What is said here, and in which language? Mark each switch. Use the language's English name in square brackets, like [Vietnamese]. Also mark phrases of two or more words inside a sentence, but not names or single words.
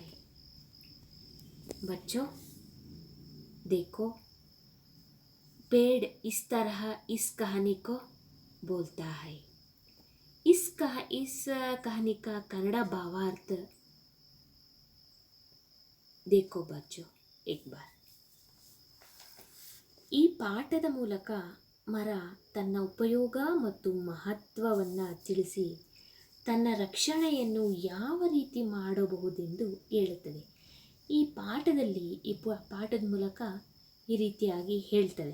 [Hindi] बच्चों देखो, पेड़ इस तरह इस कहानी को बोलता है। इस कहानी का कन्नड़ भावार्थ देखो बच्चों एक बार। [Kannada] ಈ ಪಾಠದ ಮೂಲಕ ಮರ ತನ್ನ ಉಪಯೋಗ ಮತ್ತು ಮಹತ್ವವನ್ನು ತಿಳಿಸಿ ತನ್ನ ರಕ್ಷಣೆಯನ್ನು ಯಾವ ರೀತಿ ಮಾಡಬಹುದೆಂದು ಹೇಳುತ್ತದೆ. ಈ ಪಾಠದಲ್ಲಿ ಪಾಠದ ಮೂಲಕ ಈ ರೀತಿಯಾಗಿ ಹೇಳ್ತದೆ.